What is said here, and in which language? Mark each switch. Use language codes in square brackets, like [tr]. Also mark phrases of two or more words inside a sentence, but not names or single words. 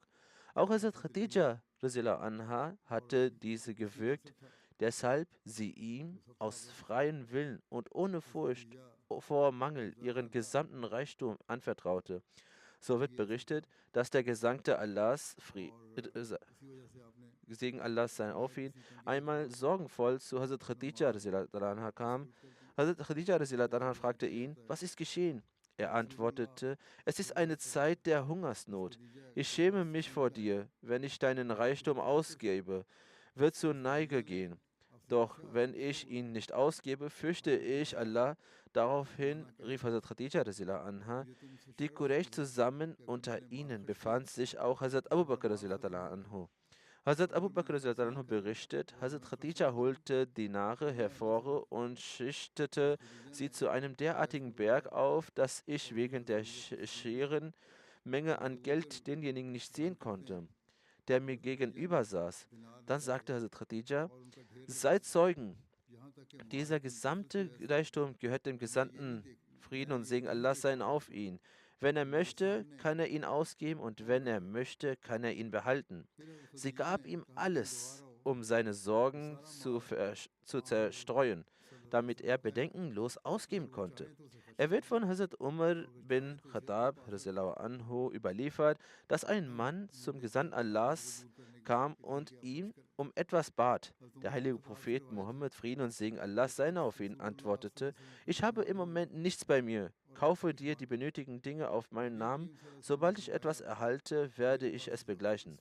[de] Auch Hazrat Khadija [ar] رضي الله عنها [de] hatte diese gewirkt, deshalb sie ihm aus freiem Willen und ohne Furcht vor Mangel ihren gesamten Reichtum anvertraute. So wird berichtet, dass der Gesandte Allahs, Segen Allahs sei auf ihn, einmal sorgenvoll zu Hazrat Khadija [ar] رضي الله عنها [de] kam. Hazrat Khadija [ar] رضي الله عنها [de] fragte ihn, was ist geschehen? Er antwortete, es ist eine Zeit der Hungersnot. Ich schäme mich vor dir, wenn ich deinen Reichtum ausgebe, wird zur Neige gehen. Doch wenn ich ihn nicht ausgebe, fürchte ich Allah. Daraufhin rief Hazrat Khadija [ar] رضي الله عنها, [de] die Quraysh zusammen, unter ihnen befand sich auch Hazrat Abu Bakr [ar] رضي الله عنه. [de] Hazrat Abu Bakr [ar] رضي الله عنه [de] berichtet, Hazrat Khadija holte Dinare hervor und schichtete sie zu einem derartigen Berg auf, dass ich wegen der scheren Menge an Geld denjenigen nicht sehen konnte, der mir gegenüber saß. Dann sagte Hazrat Khadija, seid Zeugen, dieser gesamte Reichtum gehört dem Gesandten. Frieden und Segen Allah seien auf ihn. Wenn er möchte, kann er ihn ausgeben und wenn er möchte, kann er ihn behalten. Sie gab ihm alles, um seine Sorgen zu zerstreuen, damit er bedenkenlos ausgeben konnte. Er wird von Hazrat Umar bin Khattab [ar] رضي الله عنه [de] überliefert, dass ein Mann zum Gesandten Allahs kam und ihm um etwas bat. Der heilige Prophet Mohammed, Frieden und Segen Allah seien auf ihn, antwortete, ich habe im Moment nichts bei mir. Kaufe dir die benötigten Dinge auf meinen Namen. Sobald ich etwas erhalte, werde ich es begleichen.